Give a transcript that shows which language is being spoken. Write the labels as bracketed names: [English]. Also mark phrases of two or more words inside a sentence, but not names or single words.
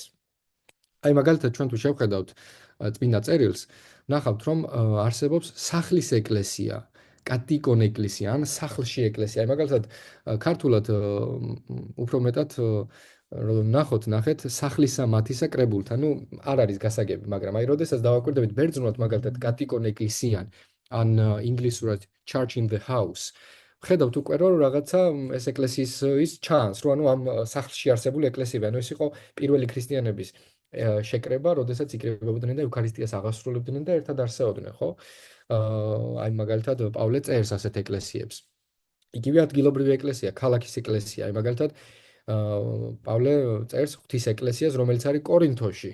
[Georgian] აი მაგალითად ჩვენ თუ შევხედავთ წმინდა წერილს, ნახავთ რომ არსებობს სახლის ეკლესია, [Greek] κατ' οἶκον ἐκκλησία [Georgian] ან სახლში ეკლესია. აი მაგალითად ქართულად უფრო მეტად ნახეთ სახლისა მათისა კრებულთა. ნუ არ არის გასაგები, მაგრამ აი როდესაც დავაკვირდებით ბერძნულად მაგალითად [Greek] κατ' οἶκον ἐκκλησίαν [Georgian] ან ინგლისურად [English] church in the house. [Georgian] ხედავთ უკვე რომ რაღაცა ეს ეკლესიის ის ჩანს, რომ ანუ ამ სახლში არსებული ეკლესიები, ანუ ეს იყო პირველი ქრისტიანების შეკრება, როდესაც იკრებებოდნენ და ევქარისტიას აღასრულებდნენ და ერთად არსებობდნენ, ხო? აი მაგალითად პავლე წერს ასეთ ეკლესიებს. იგივე ადგილობრივი ეკლესია, ქალაქის ეკლესია, აი მაგალითად პავლე წერს ღვთის ეკლესიას, რომელიც არის კორინთოში.